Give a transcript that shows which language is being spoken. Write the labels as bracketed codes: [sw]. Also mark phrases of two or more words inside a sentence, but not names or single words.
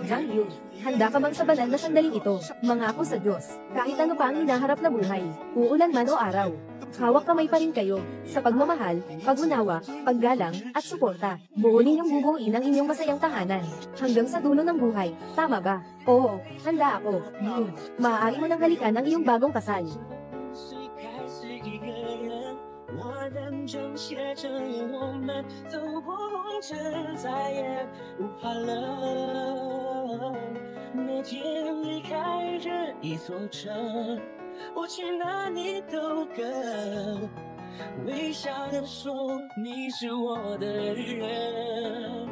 [tl] Jang Yu, handa ka bang sa banal na sandaling ito? Mangako sa Diyos, kahit ano pa ang hinaharap na buhay, uulan man o araw. Hawak kamay pa rin kayo, sa pagmamahal, pag-unawa, paggalang, at suporta. Buo ninyong bubuuin ang inyong masayang tahanan. Hanggang sa dulo ng buhay, tama ba? Oo, handa ako. Maaari mo nang halikan ang iyong bagong kasal. [zh] 是开始一个人，我认真写着我们走过红尘，再也不怕冷。那天离开这一座城，我去哪里都跟微笑的说你是我的人。